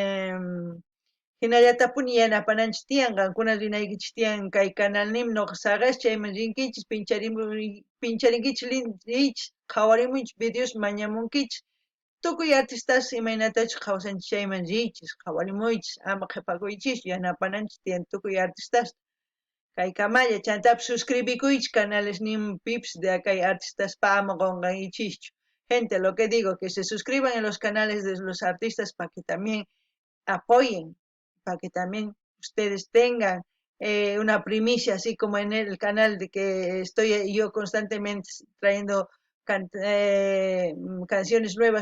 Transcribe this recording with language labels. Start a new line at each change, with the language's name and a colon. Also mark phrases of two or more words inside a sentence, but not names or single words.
Quechua: hinallatapuni yanapananchis tiyan, qankuna rinaykichis tiyan kay canalnimi noqa saqash chayman rinkichis, pincharinkichis qhawarimunchis videos mañamunkichis, tukuy artistas imaynatachu qhawsanchis chayman riychis, qhawarimuychis, ama qhipakuychis, yanapananchis tiyan tukuy artistas. Kay kamalla chaytapish suscribikuychis canales pipish de kay artistaspa ama qunqankichischu.
Spanish: Gente, lo que digo, que se suscriban en los canales de los artistas para que también apoyen, para que también ustedes tengan una primicia, así como en el canal de que estoy yo constantemente trayendo canciones nuevas.